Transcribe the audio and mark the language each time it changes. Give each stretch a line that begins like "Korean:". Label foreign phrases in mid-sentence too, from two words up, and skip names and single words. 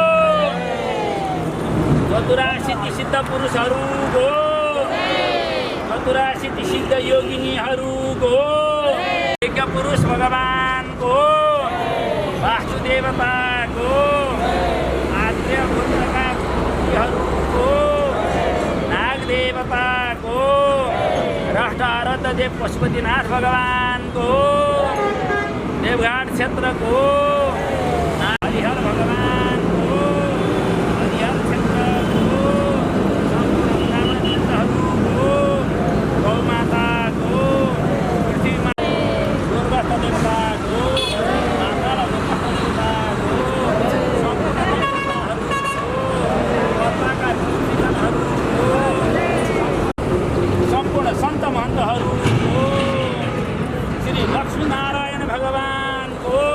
Nepali: चतुरा सिद्धि सिद्ध पुरुषहरूको चतुरा सिद्धि सिद्ध योगिनीहरूको यज्ञ पुरुष भगवानको वासुदेवताको आद्य पुत्रका पुत्रीहरूको नागदेवताको राष्ट्ररथ देव पशुपतिनाथ भगवानको देवघाट क्षेत्रको हरिहर भगवानको हरिहर क्षेत्रको ब्राह्मणहरूको गौमाताको पृथ्वीमा स्वर्गस्थ देवताको माता र देवताको सम्पूर्ण सम्पूर्ण सन्त महन्तहरूको श्री लक्ष्मीनारायण भगवानको